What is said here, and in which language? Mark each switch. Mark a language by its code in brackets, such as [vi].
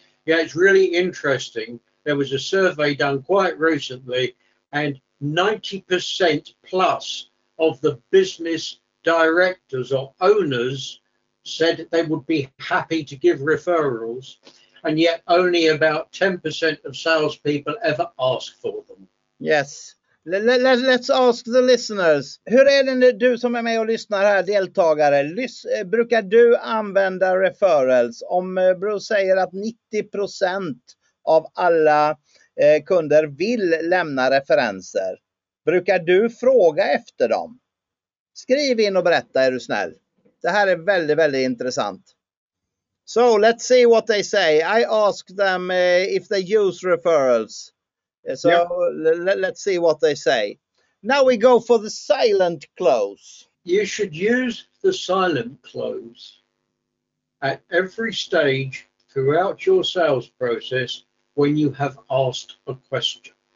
[en] Yeah, it's really interesting. There was a survey done quite recently and 90% plus of the business directors or owners said they would be happy to give referrals, and yet only about 10% of salespeople ever ask for them. Yes. Let's ask the listeners. [sv] Hur är det du som är med och lyssnar här, deltagare? Brukar du använda referrals? Om Bruce säger att 90% av alla kunder vill lämna referenser, brukar du fråga efter dem? Skriv in och berätta, är du snäll. Det här är väldigt, väldigt intressant. [en] So let's see what they say. I asked them if they use referrals. So let's see what they say. Now we go for the silent close. You should use the silent close at every stage throughout your sales process when you have asked a question.